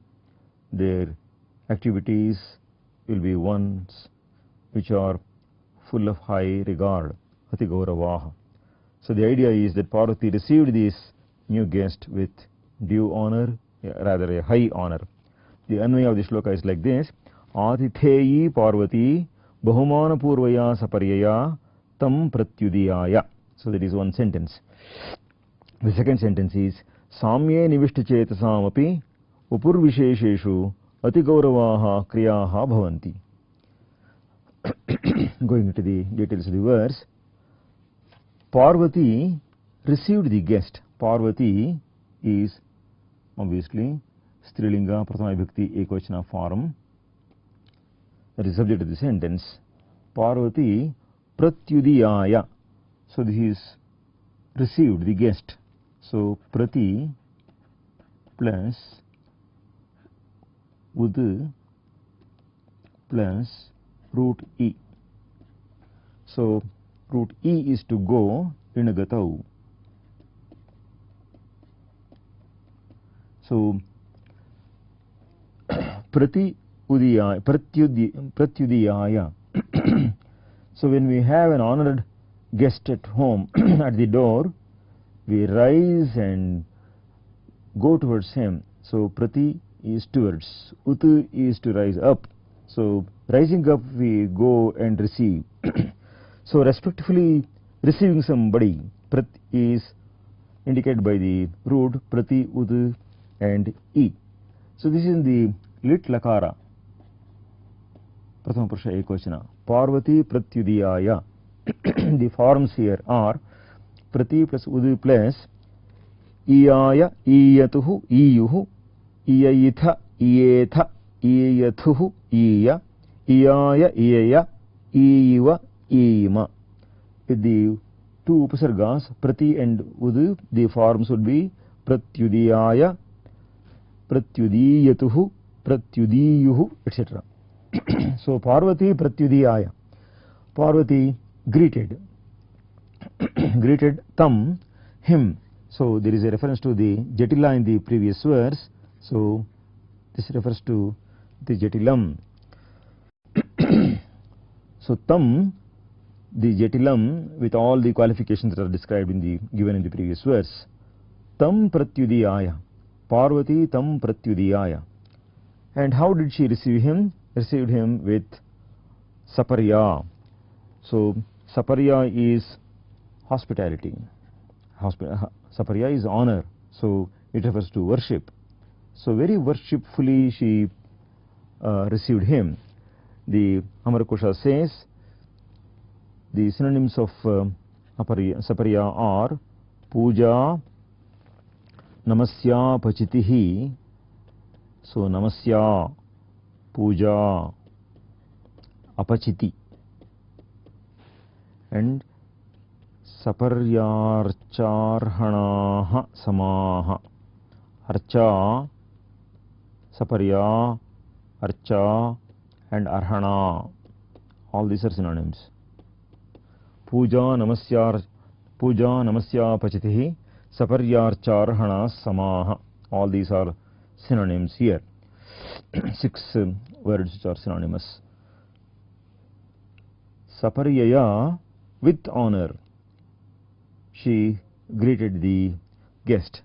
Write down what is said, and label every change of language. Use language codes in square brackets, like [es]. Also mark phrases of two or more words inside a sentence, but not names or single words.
[en] Their activities will be ones which are full of high regard, [sa] ati gauravaha. [en] So the idea is that Parvati received this new guest with due honor, rather a high honor. The anvaya of the shloka is like this: [sa] Atitheyi Parvati bahumana purvaya saparyaya tam pratyudiyaya. [en] So that is one sentence. The second sentence is [sa] Samye nivishta chetasam api upur vishesheshu ati gauravaha kriyaha bhavanti. [en] Going into the details of the verse, Parvati received the guest. Parvati is obviously [sa] Strilinga Prathama Vibhakti Ekvachana [en] form, that is subject of the sentence. [sa] Parvati pratyudiyaya. [en] So this is received, the guest. So prati plus ud plus root e. So root e is to go in gatau. [sa] So prati udiyaya, pratyudiyaya. [en] So when we have an honored guest at home, at the door, we rise and go towards him. So prati is towards, utu is to rise up. So rising up we go and receive. So respectfully receiving somebody, prat is indicated by the root prati, utu and e. So this is in the [sa] lit lakara, Prathama Purusha Ekvachana, Parvati pratyudiyaya. [en] The forms here are [sa] prati plus udu plus iyaya, iyatuhu, iyuhu, iyayitha, iyetha, iyathuhu, iya, iyaya, iyaya, iyiva, iyima. [en] With the two upasargas, prati and udu, the forms would be [sa] pratyudiyaya, pratyudiyatuhu, pratyudiyuhu, [en] etc. So Parvati pratyudiyaya. Parvati greeted tam, him. So there is a reference to the Jatila in the previous verse. So this refers to the Jatilam. So tam, the Jatilam, with all the qualifications that are described in the given in the previous verse. [sa] Tam pratyudiyaya. Parvati tam pratyudiyaya. [en] And how did she receive him? Received him with saparya. So saparya is hospitality. Saparya is honor. So it refers to worship. So very worshipfully she received him. The Amarkosha says the synonyms of saparya are [sa] puja, namasya, pachitihi. So namasya, puja, apachiti, and saparyarcharhanaha samaha. [en] Archa, saparya, archa and arhana, all these are synonyms. [sa] Puja, namasyar, puja namasya pachitihi saparyarcharhana samaha. [en] All these are synonyms here. 6 words which are synonymous. Saparyaya, with honor, she greeted the guest.